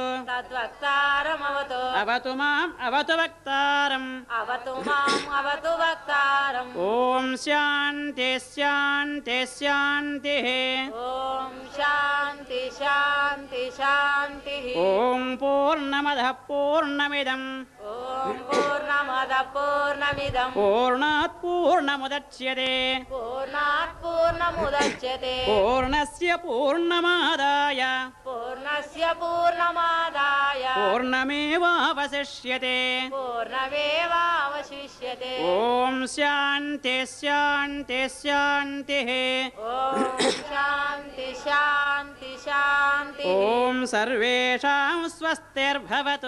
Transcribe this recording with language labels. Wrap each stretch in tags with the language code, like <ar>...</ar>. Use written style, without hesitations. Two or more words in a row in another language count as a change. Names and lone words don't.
<sa>తద్వక్తారమవతు అవతు మాం అవతు వక్తారం అవతు మాం అవతు వక్తారం ఓం శాంతి శాంతి శాంతి ఓం శాంతి శాంతి శాంతి ఓం పూర్ణమదః పూర్ణమిదం ఓం పూర్ణమద పూర్ణమిదం పూర్ణాత్ పూర్ణముదచ్యతే పూర్ణాత్ పూర్ణముదచ్యతే పూర్ణస్య పూర్ణమాదాయ పూర్ణస్య పూర్ణమాదాయ పూర్ణమేవావశిష్యతే పూర్ణమేవావశిష్యతే ఓం శాంతి శాంతి శాంతి ఓం శాంతి శాంతి శాంతి ఓం సర్వేషాం స్వస్తిర్భవతు</sa>